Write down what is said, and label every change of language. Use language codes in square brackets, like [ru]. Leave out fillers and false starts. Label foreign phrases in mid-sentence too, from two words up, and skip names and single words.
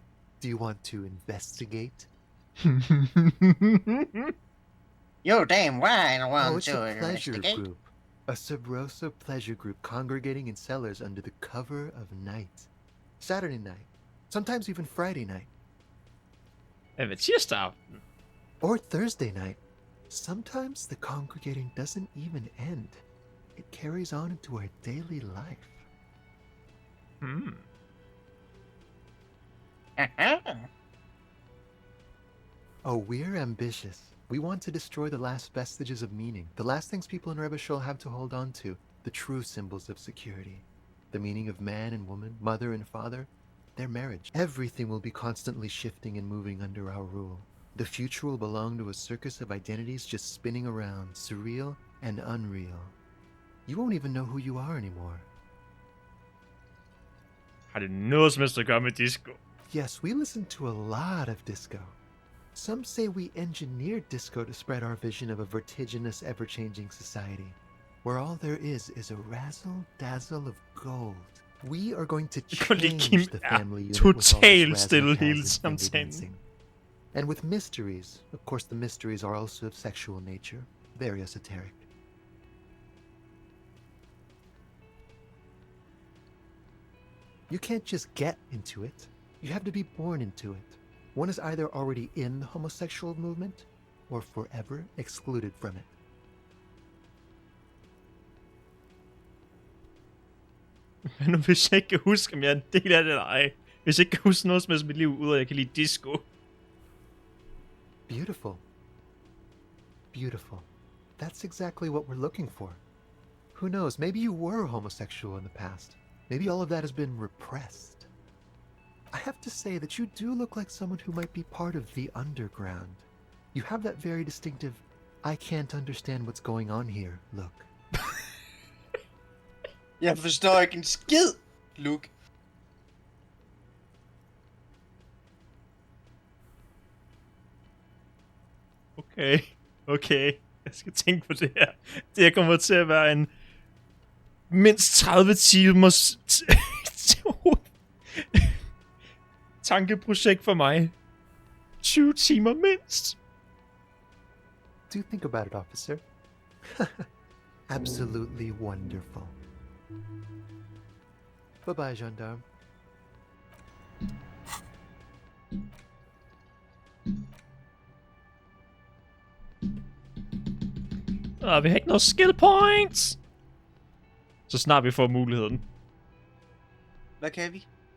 [en] Do you want to investigate? You're damn right I want it's to a pleasure investigate. group. A Sub Rosa pleasure group congregating in cellars under the cover of night. Saturday night. Sometimes even Friday night. [da] Hvad tirsdag aften? [en] Or Thursday night. Sometimes the congregating doesn't even end. It carries on into our daily life. Hmm. Oh, we're ambitious. We want to destroy the last vestiges of meaning, the last things people in Rebishol have to hold on to, the true symbols of security. The meaning of man and woman, mother and father, their marriage. Everything will be constantly shifting and moving under our rule. The future will belong to a circus of identities just spinning around, surreal and unreal. You won't even know who you are anymore. [da] Har det noget som helst at gøre med disco? [en] Yes, we listen to a lot of disco. Some say we engineered disco to spread our vision of a vertiginous, ever-changing society, where all there is a razzle-dazzle of gold. We are going to change the family unit with all this razzle-dazzle and finger dancing. And with mysteries. Of course, the mysteries are also of sexual nature, very esoteric. You can't just get into it. You have to be born into it. One is either already in the homosexual movement, or forever excluded from it. [da] Men nu hvis jeg ikke kan huske, om jeg er en del af det eller ej. Hvis jeg ikke kan huske noget som helst mit liv, ud af at jeg kan lide disco. [en] Beautiful. Beautiful. That's exactly what we're looking for. Who knows, maybe you were homosexual in the past. Maybe all of that has been repressed. I have to say that you do look like someone who might be part of the underground. You have that very distinctive, I can't understand what's going on here look. [da] Jeg forstår ikke en skid, look. Okay. Jeg skal tænke på det her. Det her kommer til at være en mindst 30 timers tankeprojekt for mig. 20 timer mindst. [en] Do think about it, officer. Absolutely wonderful. Bye-bye, gendarme. [da] Vi har ikke noget [en] skill points. [da] Så snart vi får muligheden. Hvad kan vi?